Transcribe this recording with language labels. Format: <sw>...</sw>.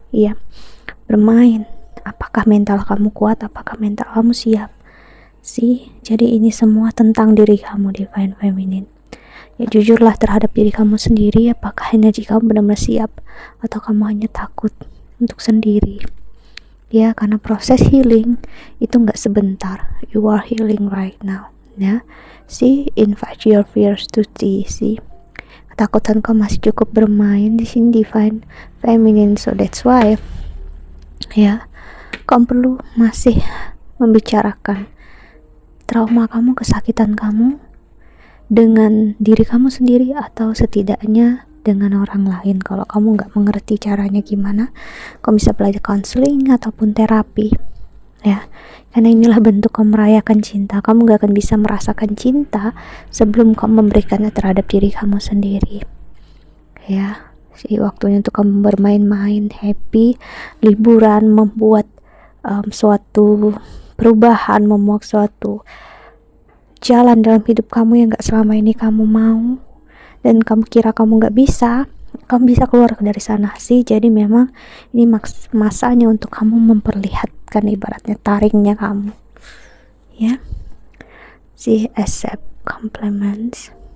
<id>Iya, bermain. Apakah mental kamu kuat? Apakah mental kamu siap? Jadi ini semua tentang diri kamu, Divine Feminine. Ya jujurlah terhadap diri kamu sendiri, apakah energi kamu benar-benar siap atau kamu hanya takut untuk sendiri. Ya, karena proses healing itu nggak sebentar.</id> <en>You are healing right now. Ya, see, invite your fears to see.</en> <id>Ketakutan kamu masih cukup bermain di sini divine feminine,</id> <en>so that's why</en> <id>ya kamu perlu masih membicarakan trauma kamu, kesakitan kamu dengan diri kamu sendiri atau setidaknya dengan orang lain. Kalau kamu nggak mengerti caranya gimana, kamu bisa belajar counseling ataupun terapi ya, karena inilah bentuk kamu merayakan cinta. Kamu nggak akan bisa merasakan cinta sebelum kamu memberikannya terhadap diri kamu sendiri ya. Waktunya untuk kamu bermain-main, happy, liburan, membuat suatu perubahan, membuat suatu jalan dalam hidup kamu yang gak selama ini kamu mau dan kamu kira kamu gak bisa, kamu bisa keluar dari sana sih. Jadi memang ini masanya untuk kamu memperlihatkan, ibaratnya taringnya kamu ya.</id> <en>See, accept compliments.</en>